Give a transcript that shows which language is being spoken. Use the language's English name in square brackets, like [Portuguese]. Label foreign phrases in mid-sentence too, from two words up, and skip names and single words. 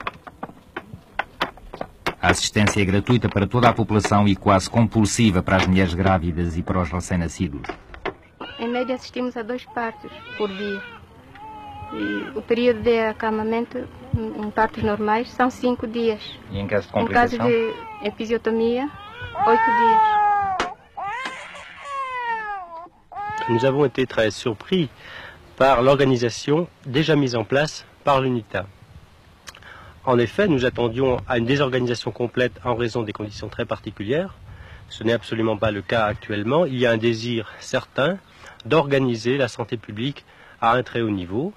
[Portuguese] A assistência é gratuita para toda a população e quase compulsiva para as mulheres grávidas e para os recém-nascidos. Em média assistimos a 2 partos por dia. E o período de acalmamento em partos normais são 5 dias. E em caso de complicação? Em caso de episiotomia, 8 dias. [French] Nous avons été très surpris par l'organisation déjà mise en place par l'UNITA. En effet, nous attendions à une désorganisation complète en raison des conditions très particulières. Ce n'est absolument pas le cas actuellement. Il y a un désir certain d'organiser la santé publique à un très haut niveau.